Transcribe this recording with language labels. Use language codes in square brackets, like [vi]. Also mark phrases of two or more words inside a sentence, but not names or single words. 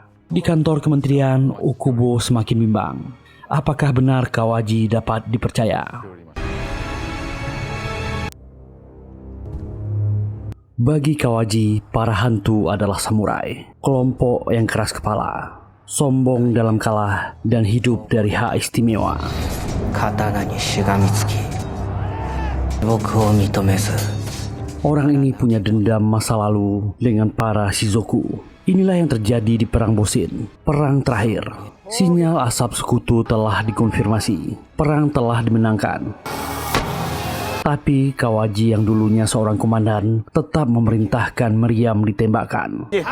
[id] Di kantor kementerian, Ukubo semakin bimbang. Apakah benar Kawaji dapat dipercaya? Bagi Kawaji, para hantu adalah samurai, kelompok yang keras kepala, sombong dalam kalah, dan hidup dari hak istimewa. [ja] 刀にしがみつき僕を認めず [id] Orang ini punya dendam masa lalu dengan para Shizoku. Inilah yang terjadi di Perang Bosin, perang terakhir. Sinyal asap sekutu telah dikonfirmasi. Perang telah dimenangkan. Tapi Kawaji yang dulunya seorang komandan tetap memerintahkan meriam ditembakkan.